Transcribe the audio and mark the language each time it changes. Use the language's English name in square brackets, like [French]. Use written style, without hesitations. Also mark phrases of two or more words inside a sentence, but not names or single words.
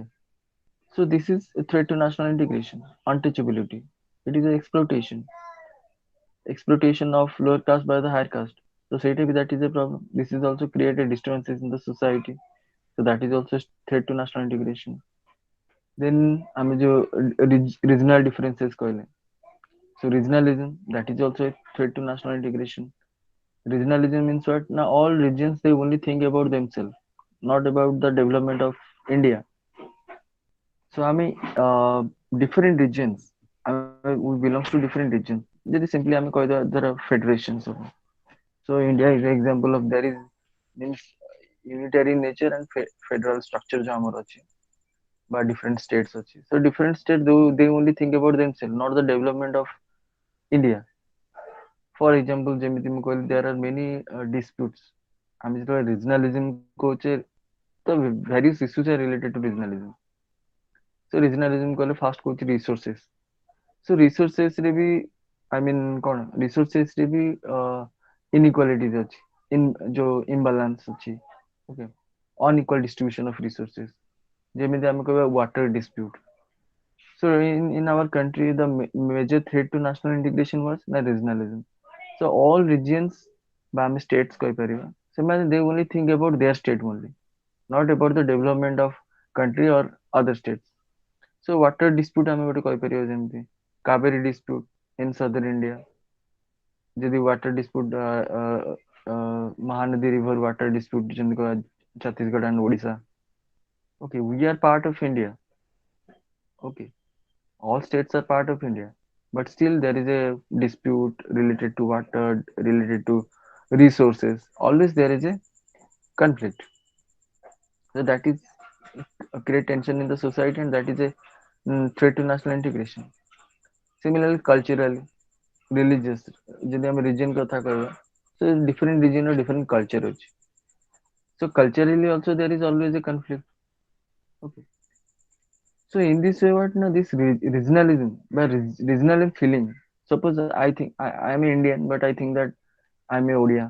[English] So this is a threat to national integration. Untouchability. It is an exploitation of lower caste by the higher caste. So certainly that is a problem. This is also created disturbances in the society. So that is also a threat to national integration. [Odia] Then ଆମେ ଯୋଉ [English] regional differences [Odia] କହିଲେ. [English] So regionalism that is also a threat to national integration. Regionalism means what? Now all regions they only think about themselves, not about the development of India. So I mean different regions. We belongs to different regions. Just simply I mean there are federations. So India is an example of there is means unitary nature and federal structure जो [Odia] ଆମର ଅଛି [English] by different states ଅଛି. So different states they only think about themselves, not the development of India. For example, [Odia] ଯେମିତି ମୁଁ କହିଲି [English] there are many disputes. [Odia] ଆମେ ଯେତେବେଳେ regionalism କହୁଛେ ତ [English] various issues are related to regionalism. So regionalism କହିଲେ first କହୁଛି resources. So resources [Odia] ରେ ବି [English] I mean [Odia] କଣ resources ରେ ବି inequalities ଅଛି. ଯୋଉ imbalance ଅଛି. [English] Okay. Unequal distribution of resources. [Odia] ଯେମିତି ଆମେ କହିବା [English] water dispute. So in our country, the major threat to national integration was the regionalism. So all regions, [Odia] ବା ଆମେ states କହିପାରିବା, ସେମାନେ [English] they only think about their state only, not about the development of country or other states. So water dispute [Odia] ଆମେ ଗୋଟେ କହିପାରିବା ଯେମିତି [English] Kaveri dispute in southern India, ଯଦି water dispute Mahanadi river water dispute [Odia] ଯେମିତି କହିବା [English] Chhattisgarh and Odisha. Okay, we are part of India. Okay, all states are part of India, but still there is a dispute related to water, related to resources. Always there is a conflict. So that is a great tension in the society, and that is a threat to national integration. Similarly, culturally, religious, [Odia] ଯଦି ଆମେ region କଥା କହିବା, [English] so different region or different culture ଅଛି. So culturally also there is always a conflict. Okay. So in this way, what now this regionalism, by regionalism feeling. Suppose I think I am Indian, but I think that I am a Odia.